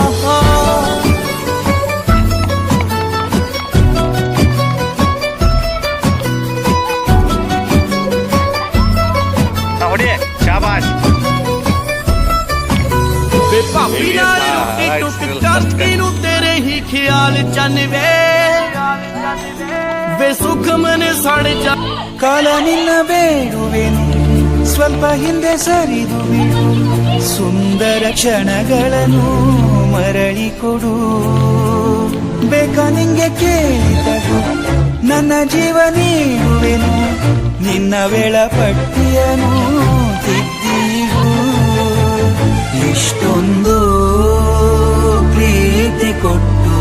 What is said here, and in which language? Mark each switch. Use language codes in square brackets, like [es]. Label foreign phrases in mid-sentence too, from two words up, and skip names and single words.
[hi] शाबाश [pa] ਵੇ ਭਾਬੀ ਨਾਲ ਰੋਟੀ ਟੁੱਕ ਕਰਦੀ ਨੂੰ ਤੇਰੇ ਹੀ ਖਿਆਲ ਚੰਨ ਵੇ ਸੁਖ ਮਨ ਸੜ ਜਾ [kn] ಕಾಲ ನಿನ್ನ ಬೇಡುವೆನು ಸ್ವಲ್ಪ ಹಿಂದೆ ಸರಿದು ಬಿಡು ಸುಂದರ ಕ್ಷಣಗಳನ್ನು ಮರಳಿ ಕೊಡು ಬೇಕಾ ನಿಂಗೆ ಕೇಳಿದದು ನನ್ನ ಜೀವ ನೀಡುವೆನು ನಿನ್ನ ವೇಳಾಪಟ್ಟಿಯನು ತಿದ್ದಿಡು ಇಷ್ಟೊಂದು ಪ್ರೀತಿ ಕೊಟ್ಟು